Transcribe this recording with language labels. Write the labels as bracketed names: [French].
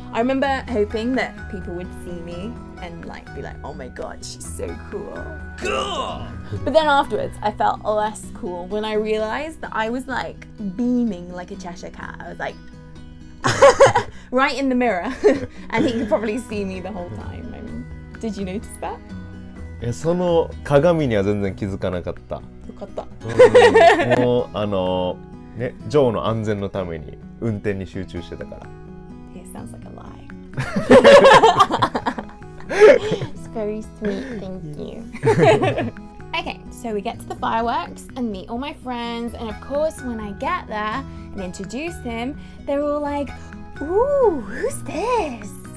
[English] I remember hoping that people would see me and like be like, oh my God, she's so cool. Cool! But then afterwards, I felt less cool when I realized that I was like beaming like a Cheshire cat. I was like, right in the mirror. And he could probably see me the whole time. I mean, did you notice that? [Japanese] その鏡には全然気づかなかった。よかった。もうね、ジョーの安全のために運転に集中してたから。 [English] It sounds like a lie. It's very sweet, thank you. Okay, so we get to the fireworks and meet all my friends, and of course when I get there and introduce him, they're all like, ooh, who's this?